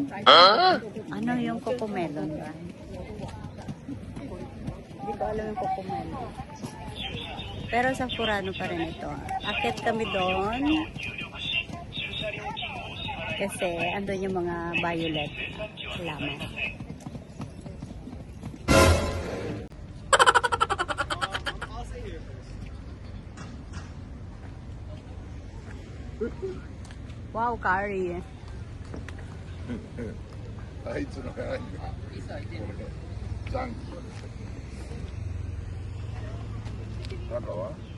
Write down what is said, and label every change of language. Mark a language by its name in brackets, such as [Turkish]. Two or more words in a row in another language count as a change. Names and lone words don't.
[Filipino] Ano yung coco melon ba? Hindi ko alam yung coco melon. Pero sa Furano pa rin ito. Akit kami doon. Kasi andun yung mga violet lamang. Wow, curry. [Japanese] あいつの偉いんだ。残機。中は